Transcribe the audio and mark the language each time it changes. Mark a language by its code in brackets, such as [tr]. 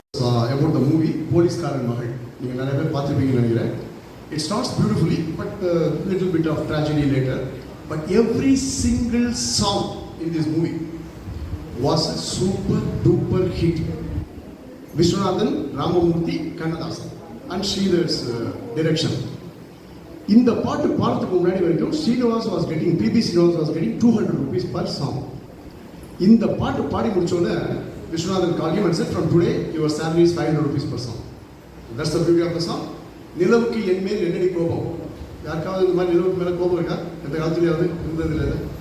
[en] So, about the movie [ta] போலீஸ்காரன் மகள் நீங்கள் நிறைய பேர் பார்த்துருப்பீங்கன்னு நினைக்கிறேன். [en] It starts beautifully, but a little bit of tragedy later. But every single song in this movie was a super duper hit. Vishwanathan, Ramamurthy, Kannadasan and Sridhar's direction. [ta] இந்த பாட்டு பாடுறதுக்கு முன்னாடி வரைக்கும் [en] Srinivas was getting, P.B. Srinivas was getting 200 rupees per song. [ta] இந்த பாட்டு பாடி முடிச்சோன்னே [en] Vishwanathan called him and said, from today your salary is 500 rupees per song. That's the beauty of the song. [ta] நிலவுக்கு என் மேல் என்னடி கோபம். யாருக்காவது இந்த மாதிரி நிலவுக்கு மேலே கோபம் இருக்கா? எந்த காலத்துலையாவது இருந்தது இல்லை.